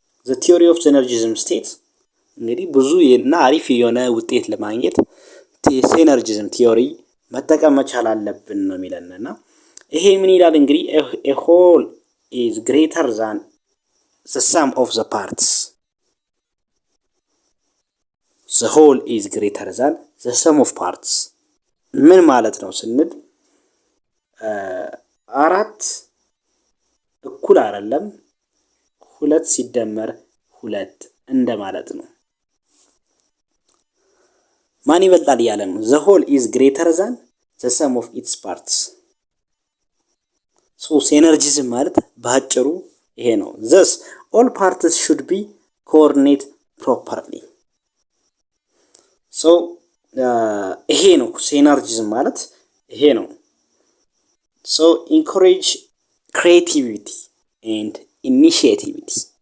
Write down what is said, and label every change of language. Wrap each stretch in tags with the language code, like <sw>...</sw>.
<en>ዘ ቲዮሪ ኦፍ ሲነርጂዝም ስቴት</en> <am>እንግዲህ ብዙ እና አሪፍ የሆነ ውጤት ለማግኘት ሲነርጂዝም ቲዮሪ መጠቀም መቻል አለብን ነው የሚለንና ይሄ ምን ይላል እንግዲህ</am> <en>a whole is greater than the sum of the parts. The whole is greater than the sum of parts.</en> <am>ምን ማለት ነው ስንል አራት እኩል አይደለም ሁለት ሲደመር ሁለት እንደማለት ነው። ማን ይበልጣል ያለ ነው።</am> <en>the whole is greater than the sum of its parts.</en> <am>ሶ ሲነርጂዝም ማለት በአጭሩ ይሄ ነው።</am> <en>thus all parts should be coordinate properly.</en> <am>ሶ ይሄ ነው ሲነርጂዝም ማለት ይሄ ነው። ሶ</am> <en>encourage creativity and initiativity.</en>